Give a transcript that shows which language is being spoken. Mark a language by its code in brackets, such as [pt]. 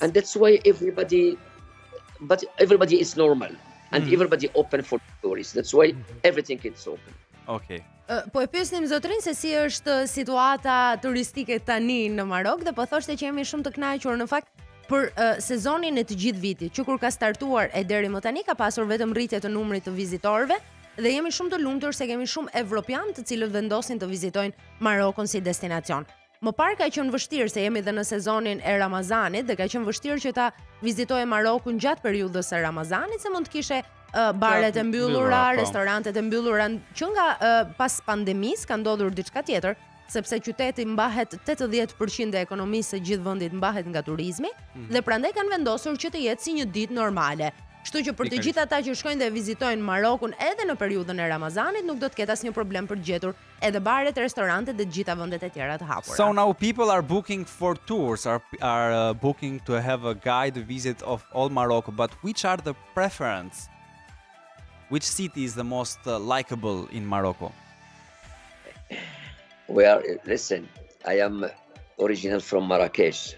[en] And that's why everybody is normal and everybody open for tourists. That's why everything is open. Okay. [sq] Po e pyesnim zotrin se si është situata turistike tani në Marok dhe po thoshte që jemi shumë të kënaqur në fakt për sezonin e të gjithë vitit, që kur ka startuar e deri më tani ka pasur vetëm rritje të numrit të vizitorëve dhe jemi shumë të lumtur se kemi shumë evropian të cilët vendosin të vizitojnë Marokun si destinacion. Më parë ka qenë vështirë se jemi dhe në sezonin e Ramazanit dhe ka qenë vështirë që ta vizitoje Marokun gjatë periudhës së Ramazanit se mund të kishe baret e mbyllura, restorantet e mbyllura, që nga pas pandemisë ka ndodhur diçka tjetër, sepse qyteti mbahet 80% e ekonomisë së gjithë vendit mbahet nga turizmi dhe prandaj kanë vendosur që të jetë si një ditë normale. Kështu që për të gjithë ata që shkojnë dhe vizitojnë Marokun edhe në periudhën e Ramazanit nuk do të ketë asnjë problem për të gjetur edhe baret, restorantet dhe të gjitha vendet e tjera të hapura. [en] So now people are booking for tours, are booking to have a guide visit of all Morocco, but which are the preference? Which city is the most likable in Morocco? Well, listen, I am original from Marrakesh.